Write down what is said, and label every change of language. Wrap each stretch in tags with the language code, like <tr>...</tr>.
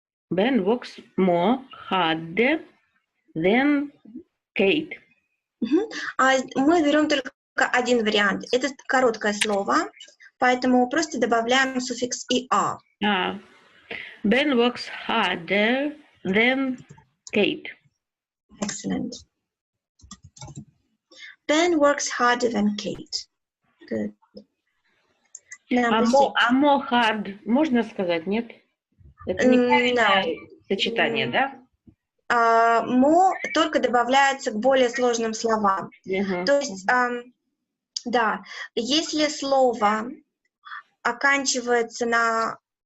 <en>Ben works more harder than Kate.</en> <ru>Мы берем только один вариант. Это короткое слово, поэтому просто добавляем суффикс «er».</ru> <en>Ben works harder than Kate. Excellent. Ben works harder than Kate. Good. Number 6. more hard</en> <ru>можно сказать, нет? Это неправильное сочетание, да? More только добавляется к более сложным словам. Мгм. То есть, да, если слово оканчивается на...</ru>